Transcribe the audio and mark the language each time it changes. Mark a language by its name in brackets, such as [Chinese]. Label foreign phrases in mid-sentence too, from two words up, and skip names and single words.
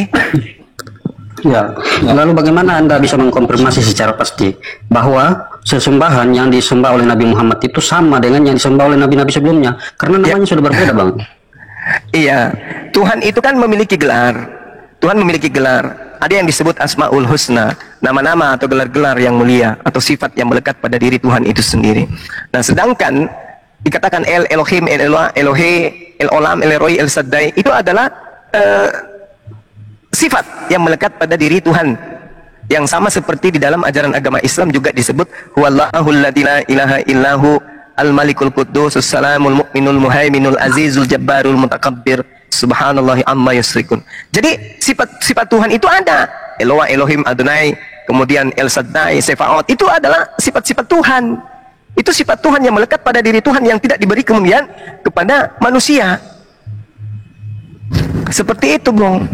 [Indonesian] Ya, lalu bagaimana Anda bisa mengkonfirmasi secara pasti bahwa sesembahan yang disembah oleh Nabi Muhammad itu sama dengan yang disembah oleh nabi-nabi sebelumnya? Karena namanya sudah berbeda, Bang. Iya, Tuhan itu kan memiliki gelar. Tuhan memiliki gelar. Ada yang disebut [Arabic] الأسماء الحسنى, [Indonesian] nama-nama atau gelar-gelar yang mulia atau sifat yang melekat pada diri Tuhan itu sendiri. Nah, sedangkan dikatakan El Elohim, El Eloah, Elohe, El Olam, El Eroi, El Saddai itu adalah sifat yang melekat pada diri Tuhan, yang sama seperti di dalam ajaran agama Islam juga disebut [Arabic] هو الله الذي لا إله إلا هو الملك القدوس السلام المؤمن المهيمن العزيز الجبار المتكبر سبحان الله عما يشركون. [Indonesian] Jadi sifat Tuhan itu ada. Eloah, Elohim, Adonai, kemudian El Saddai, Sefaot, itu adalah sifat-sifat Tuhan. Itu sifat Tuhan yang melekat pada diri Tuhan yang tidak diberi kemudian kepada manusia. Seperti itu, Bung.